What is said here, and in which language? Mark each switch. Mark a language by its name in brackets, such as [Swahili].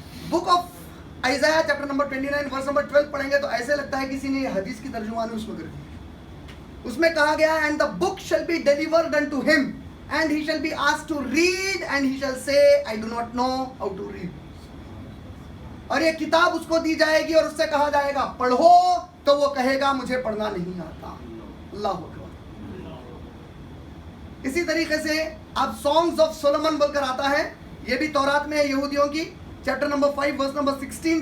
[Urdu] Book of ایزایا chapter number 29 verse number 12 پڑھیں گے تو ایسے لگتا ہے کسی نے یہ حدیث کی ترجمانی اس میں کر دی. اس میں کہا گیا [English] and the book shall be delivered unto him and he shall be asked to read and he shall say I do not know how to read. [Urdu] اور یہ کتاب اس کو دی جائے گی اور اس سے کہا جائے گا پڑھو, تو وہ کہے گا مجھے پڑھنا نہیں آتا. اللہ اکبر. اسی طریقے سے آپ سانگز آف سولومن بول کر آتا ہے, یہ بھی تورات میں ہے یہودیوں کی, چیپٹر نمبر 5 ورس نمبر 16.